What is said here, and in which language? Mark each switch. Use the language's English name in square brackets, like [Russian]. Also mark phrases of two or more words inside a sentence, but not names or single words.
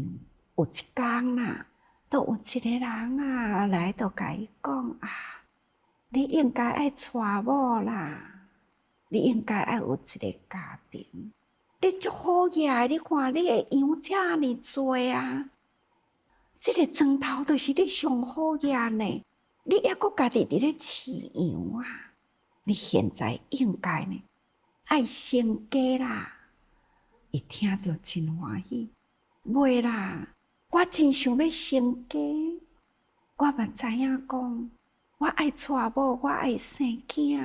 [Min Nan Chinese] 有一天都有一个人来就甲伊讲你应该爱娶某啦，你应该爱有一个家庭，你足好个，你看你的羊遮尔多这个庄头就是你上好个呢，你还佫家己伫咧饲羊你现在应该呢爱成家啦。伊听到真欢喜，袂啦，我真想要成家，我嘛知影讲，我爱娶某，我爱生囝。